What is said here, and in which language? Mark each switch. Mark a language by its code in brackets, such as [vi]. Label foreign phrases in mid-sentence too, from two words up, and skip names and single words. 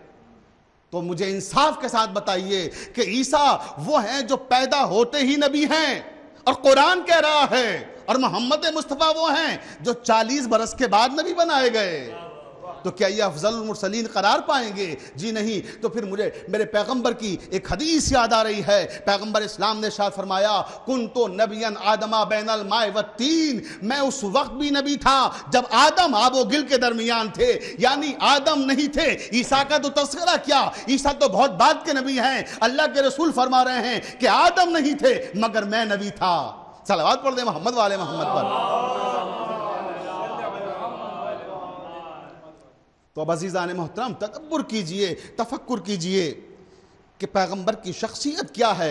[ur] تو مجھے انصاف کے ساتھ بتائیے کہ عیسیٰ وہ ہیں جو پیدا ہوتے ہی نبی ہیں، اور قرآن کہہ رہا ہے، اور محمد مصطفیٰ وہ ہیں جو 40 برس کے بعد نبی بنائے گئے، تو کیا یہ [ar] افضل المرسلین [ur] قرار پائیں گے؟ جی نہیں۔ تو پھر مجھے میرے پیغمبر کی ایک حدیث یاد آ رہی ہے، پیغمبر اسلام نے ارشاد فرمایا، [ar] کنتو نبیا آدما بین الماء والتین، [ur] میں اس وقت بھی نبی تھا جب آدم آب و گل کے درمیان تھے، یعنی آدم نہیں تھے۔ عیسیٰ کا تو تذکرہ کیا، عیسیٰ تو بہت بعد کے نبی ہیں، اللہ کے رسول فرما رہے ہیں کہ آدم نہیں تھے مگر میں نبی تھا۔ صلوات پڑھ دیں محمد والے محمد پر۔ تو اب عزیزان محترم تدبر کیجئے، تفکر کیجئے کہ پیغمبر کی شخصیت کیا ہے۔